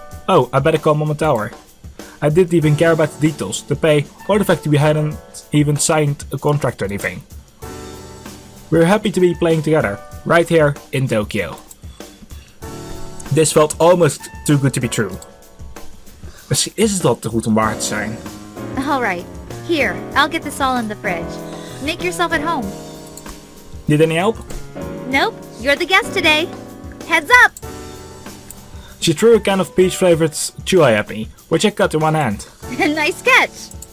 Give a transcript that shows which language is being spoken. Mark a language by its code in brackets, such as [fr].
[en] Oh, I better call Mama Tower. I didn't even care about the details, the pay, or the fact that we hadn't even signed a contract or anything. We were happy to be playing together. Right here in Tokyo. This felt almost too good to be true. [nl] Misschien is het al te goed om waar te zijn. [en] Alright, here, I'll get this all in the fridge. Make yourself at home. Need any help? Nope, you're the guest today. Heads up! She threw a can of peach flavored chewy at me, which I cut in one hand. Nice catch!